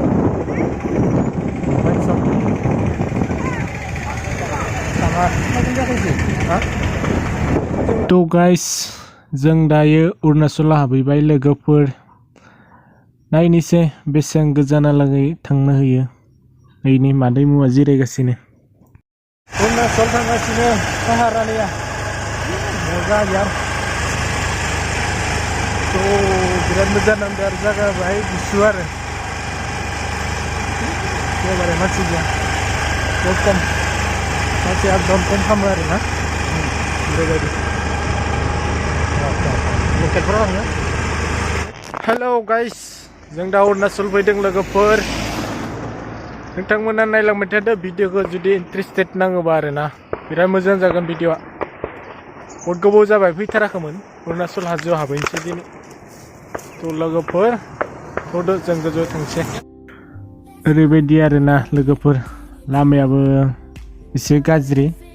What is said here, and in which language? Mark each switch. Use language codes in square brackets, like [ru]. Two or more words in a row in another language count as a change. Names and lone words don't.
[brx] तो गाइस जों दायो अरुणाचल हाबहैबाय लोगोफोर नायनोसै बेसेबां गोजानालागै थांनो होयो नैनि मादै मुवा जिरायगासिनो अरुणाचल थांगासिनो पाहारानिया मजा यार तो बिराद मोजां नांदों आरो जायगा बाहाय गुसु आरो एबारे मानसि गैया बहुत खम मानसि एकदम खम खालामो आरो ना बेबायदि लकेलफोराव थाङो हेल' गाइस जों दा अरुणाचल फैदों लोगोफोर नोंथांमोना नायलांबाय थादो भिडिअखौ जुदि इन्टारेस्टेड नाङोबा आरो ना बिराद मोजां जागोन भिडिअआ बहुत गोबाव जाबाय फैथाराखैमोन अरुणाचल हाजोआव हाबहैनोसै दिनै थ' लोगोफोर थ'दो जों गोजौआव थांसै ओरैबायदि आरो ना लोगोफोर लामायाबो एसे गाज्रि